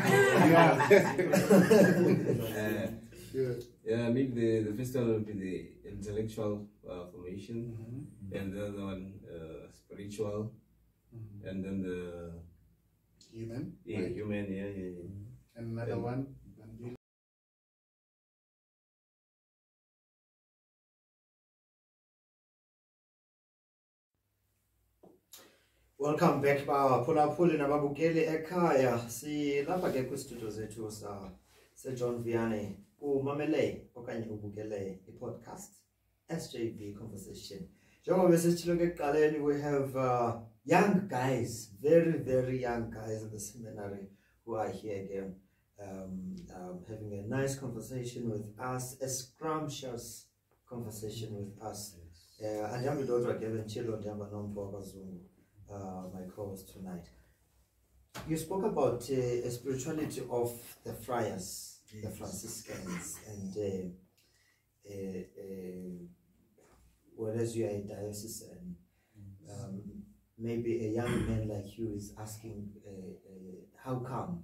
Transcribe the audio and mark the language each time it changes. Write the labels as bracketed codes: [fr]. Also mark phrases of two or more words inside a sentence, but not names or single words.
[en] maybe the first one will be the intellectual formation, and the other one spiritual, and then the human. Human, And another one. Welcome back [xh] baphulaphuli nababukeli ekhaya. Silapha ke kwistudio zethu John Vianney. Umamele okanye ubukele i-podcast SJV Conversation. Njengoba besitshilo ke ekuqaleni, [en] we have young guys, very, very young guys in the seminary who are here again, having a nice conversation with us, a scrumptious conversation with us. [xh] Andihamba ndodwa ke benditshilo ndihamba nomntu wakwaZungu. [en] my co-host tonight. You spoke about a spirituality of the friars, the Franciscans, and whereas you are a diocesan, maybe a young man like you is asking, how come?